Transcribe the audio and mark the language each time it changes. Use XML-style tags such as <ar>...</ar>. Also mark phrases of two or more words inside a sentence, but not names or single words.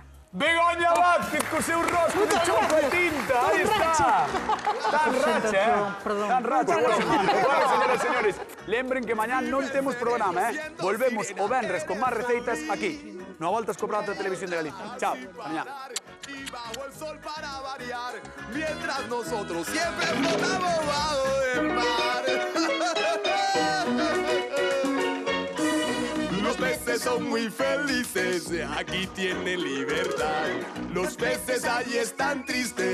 <gl>Begoña Vázquez co seu rosco de choco e tinta, aí está. Tan racha, Perdón. Tan racha. Bueno, señoras e señores, lembren que mañá non temos programa, Volvemos o venres con máis receitas aquí, no Voltas co Prato de Televisión de Galicia. Chao, hasta mañá.</gl> <es>Y bajo el sol para variar, mientras nosotros siempre flotamos bajo el mar. Los peces son muy felices, aquí tienen libertad. Los peces ahí están tristes</es>